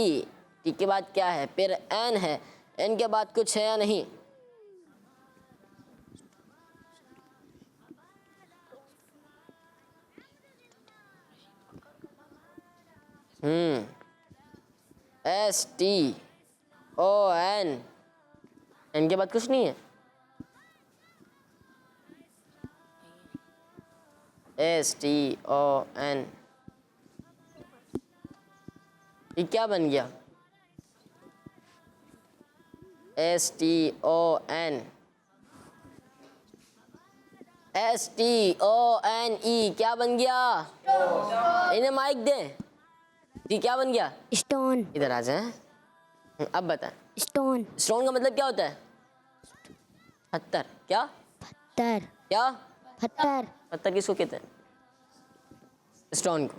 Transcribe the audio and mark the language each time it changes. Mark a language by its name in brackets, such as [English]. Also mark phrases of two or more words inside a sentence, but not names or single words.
[Urdu] ٹی کے بعد کیا ہے؟ پھر این ہے. این کے بعد کچھ ہے یا نہیں؟ [English] S T O N. [Urdu] این کے بعد کچھ نہیں ہے. [English] S T O N. [Urdu] یہ کیا بن گیا؟ [English] S T O N. S T O N E [Urdu] کیا بن گیا؟ انہیں مائک دیں. یہ کیا بن گیا؟ اسٹون. ادھر آ جائیں. اب بتائیں. اسٹون. اسٹون کا مطلب کیا ہوتا ہے؟ پتھر. کیا؟ پتھر. کیا؟ پتھر. پتھر کس کو کہتے ہیں؟ اسٹون کو.